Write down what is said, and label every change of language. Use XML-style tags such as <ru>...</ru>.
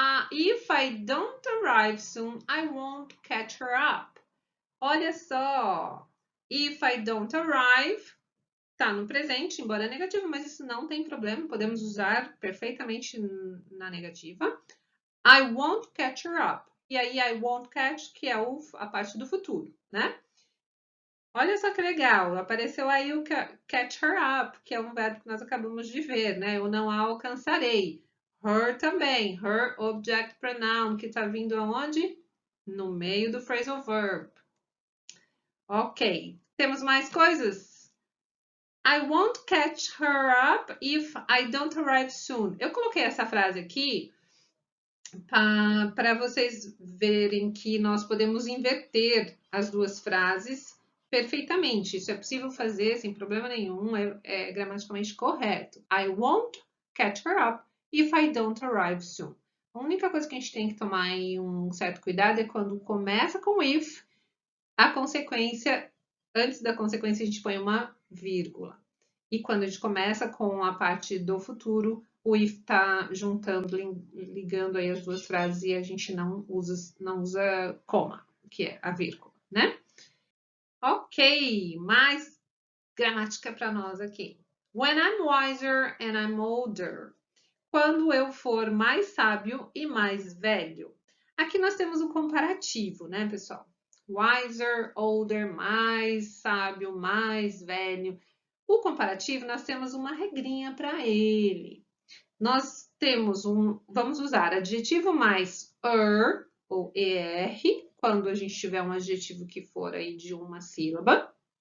<en>If I don't arrive soon, I won't catch her up.</en> <pt>Olha só.</pt> <en>If I don't arrive,</en> <pt>está no presente, embora negativo, mas isso não tem problema. Podemos usar perfeitamente na negativa.</pt> <en>I won't catch her up.</en> <pt>E aí,</pt> <en>I won't catch,</en> <pt>que é a parte do futuro, né? Olha só que legal. Apareceu aí o catch her up, que é um verbo que nós acabamos de ver, né? Eu não a alcançarei. Her também. Her object pronoun, que está vindo aonde? No meio do phrasal verb. Ok. Temos mais coisas?</pt> <en>I won't catch her up if I don't arrive soon.</en> <pt>Eu coloquei essa frase aqui para vocês verem que nós podemos inverter as duas frases perfeitamente. Isso é possível fazer sem problema nenhum, é gramaticalmente correto.</pt> <en>I won't catch her up if I don't arrive soon.</en> <pt>A única coisa que a gente tem que tomar aí um certo cuidado é quando começa com if, a consequência, antes da consequência a gente põe uma vírgula. E quando a gente começa com a parte do futuro, o if está juntando, ligando aí as duas frases e a gente não usa coma, que é a vírgula, né? Ok, mais gramática para nós aqui.</pt> <en>When I'm wiser and I'm older.</en> <pt>Quando eu for mais sábio e mais velho. Aqui nós temos um comparativo, né, pessoal? Wiser, older, mais sábio, mais velho. O comparativo, nós temos uma regrinha para ele. Nós temos vamos usar adjetivo mais ou er, quando a gente tiver um adjetivo que for aí de uma sílaba.</pt>